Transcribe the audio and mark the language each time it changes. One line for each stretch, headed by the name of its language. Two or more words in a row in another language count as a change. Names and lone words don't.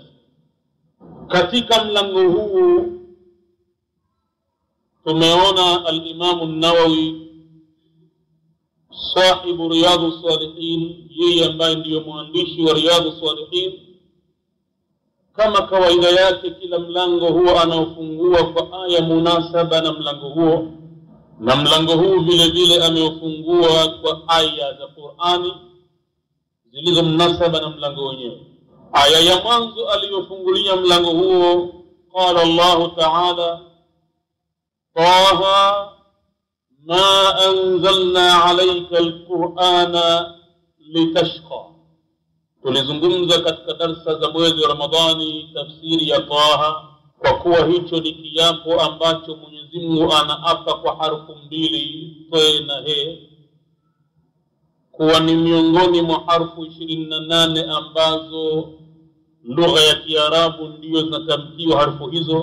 Swahili: Katika mlango huu tumeona al-Imam an-Nawawi sahibu Riyadhus Salihin, yeye ambaye ndiyo mwandishi wa Riyadhus Salihin, kama kawaida yake kila mlango huwa anaufungua kwa aya munasaba na mlango huo, na mlango huu vile vile ameufungua kwa aya za Qur'ani zilizo mnasaba na mlango wenyewe. Aya ya mwanzo aliyofungulia mlango huo,
Arabic: قال الله تعالى طه ما أنزلنا عليك القرآن لتشقى.
Swahili: Tulizungumza katika darasa za mwezi wa Ramadhani tafsiri ya Taha, kwa kuwa hicho ni kiapo ambacho Mwenyezi Mungu anaapa kwa harfu mbili, ta na he, kuwa ni miongoni mwa harfu 28 ambazo lugha ya Kiarabu ndiyo zinatamkiwa harfu hizo.